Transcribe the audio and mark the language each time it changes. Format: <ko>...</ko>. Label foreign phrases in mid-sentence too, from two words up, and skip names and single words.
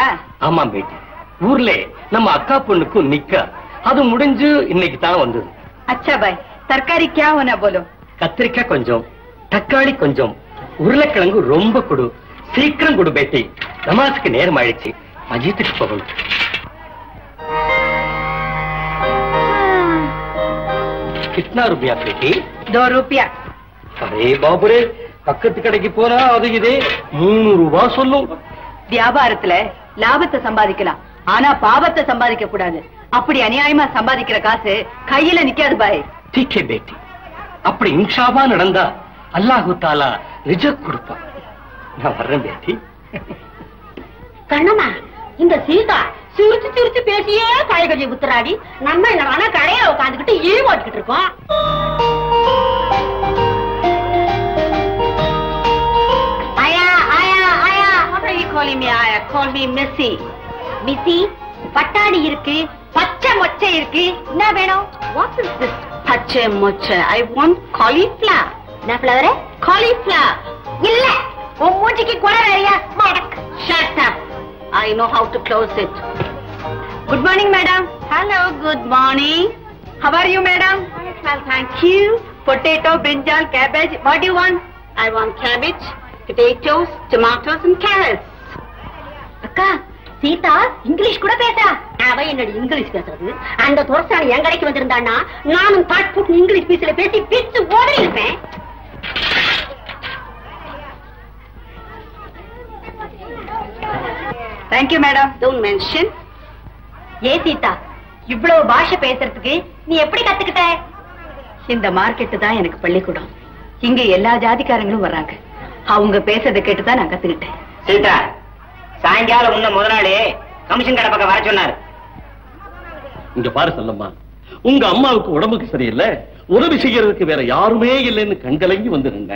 <ta>ஆமா பேட்டி, ஊர்ல நம்ம அக்கா பொண்ணுக்கும் நிக்கா, அது முடிஞ்சு இன்னைக்கு தான் வந்தது.</ta> <hi>अच्छा भाई, तरकारी क्या होना बोलो?</hi> <ta>கத்திரிக்காய் கொஞ்சம், தக்காளி கொஞ்சம், உருளைக்கிழங்கு ரொம்ப கொடு, சீக்கிரம் கொடு பேட்டி. நமாஸுக்கு நேரம் ஆயிடுச்சு, மஜீத்துக்கு போகணும்.</ta> <hi>कितना रुपया बेटी? 2 रुपया. अरे बाबरे,</hi> <ta>பக்கத்து கடைக்கு போனா அது இதே 3 ரூபாய் சொல்லும். வியாபாரத்துல லாபத்தை சம்பாதிக்கலாம், ஆனா பாவத்தை சம்பாதிக்க கூடாது. அப்படி அநியாயமா சம்பாதிக்கிற காசு கையில நிக்காது பாய்.</ta> <hi>ठीक है बेटी,</hi> <ta>அப்படி இன்ஷாவா நடந்தா அல்லாஹ் தாலா ரிஜக் கொடுப்பான். நான் வர்றேன் பேட்டி. கண்ணம்மா, இந்த சீதா சிரிச்சு சிரிச்சு பேசியே காய்கறி புத்துறாடி. நம்ம என்ன கடையில உட்காந்துக்கிட்டு ஈ ஓட்டிக்கிட்டு இருக்கோம். பட்டாணி இருக்கு, பச்சை மொச்சை இருக்கு. என்ன வேணும்?</ta> <en>What is this?</en> <ta>பச்சை மொச்சை.</ta> <en>I want cauliflower.</en> <ta>என்ன ஃபிளவர்? காலிஃபிளவர். இல்ல, உன் மூஞ்சிக்கு கூட நிறைய மடக்.</ta> <en>Shut up. I know how to close it. Good morning, madam. Hello, good morning. How are you, madam? Well, thank you. Potato, brinjal, cabbage. What do you want? I want cabbage, potatoes, tomatoes and carrots.</en> <ta>அக்கா, சீதா இங்கிலீஷ் கூட பேசுறா. அவ என்னோட இங்கிலீஷ் பேசுறது. அந்த தோர்சாணி என் கடைக்கு வந்திருந்தானா நானும் பாட் புட் இங்கிலீஷ் பீஸ்ல பேசி பிச்சு ஓடி இருப்பேன்.</ta> <en>Thank you, madam. Don't mention.</en> <ta>ஏ சீதா, இவ்வளவு பாஷை பேசுறதுக்கு நீ எப்படி கத்துக்கிட்ட? இந்த மார்க்கெட்டு தான் எனக்கு பள்ளிக்கூடம். இங்க எல்லா ஜாதிக்காரங்களும் வர்றாங்க. அவங்க பேசுறதை கேட்டுதான் நான் கத்துக்கிட்டேன். சீதா, சாயங்காலம் முன்ன முதலாளி கமிஷன் கடை பக்கம் வர சொன்னாரு. இங்க பாரு செல்லம்மா, உங்க அம்மாவுக்கு உடம்புக்கு சரியில்லை, உதவி செய்யறதுக்கு வேற யாருமே இல்லைன்னு கண்கலங்கி வந்து நின்றேன்.</ta>